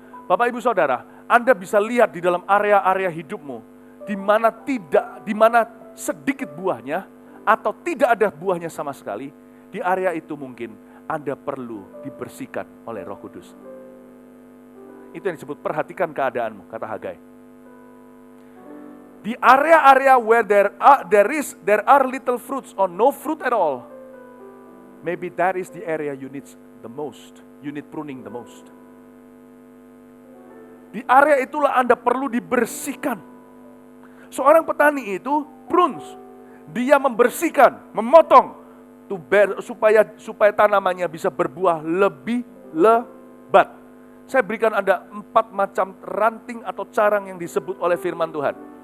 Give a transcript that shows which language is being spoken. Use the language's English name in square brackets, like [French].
[Indonesian] Bapak Ibu Saudara, Anda bisa lihat di dalam area-area hidupmu di mana sedikit buahnya atau tidak ada buahnya sama sekali. Di area itu mungkin Anda perlu dibersihkan oleh Roh Kudus. Itu yang disebut perhatikan keadaanmu, kata Hagai. Di area-area [English] where there are little fruits or no fruit at all, maybe that is the area you need the most. You need pruning the most. [Indonesian] Di area itulah Anda perlu dibersihkan. Seorang petani itu prunes. Dia membersihkan, memotong supaya tanamannya bisa berbuah lebih lebat. Saya berikan Anda 4 macam ranting atau carang yang disebut oleh firman Tuhan.